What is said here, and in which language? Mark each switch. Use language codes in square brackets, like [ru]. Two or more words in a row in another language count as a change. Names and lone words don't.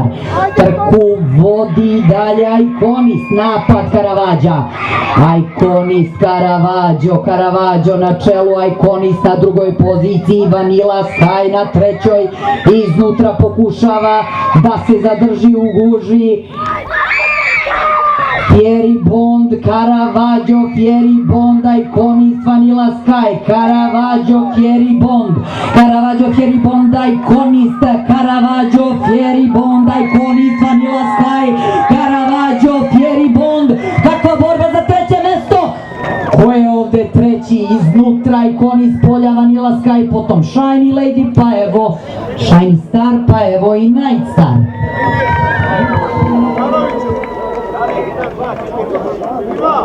[sr] Trku vodi dalje Iconist, napad Caravaggio, Iconist, Caravaggio na čelu, Iconist na drugoj poziciji, Vanilla Sky na trećoj, iznutra pokušava da se zadrži u guži Fieribond, Caravaggio, Fieribond, Iconist, Vanilla Sky, Caravaggio, Fieribond, Iconist, Caravaggio, Fieribond, Iconist, Vanilla Sky, Caravaggio, Fieribond, kakva borba za treće mesto! Ko je ovde treći? Iznutra Iconist, polja Vanilla Sky, potom Shiny Lady, pa evo Shiny Star, pa evo i Night Star.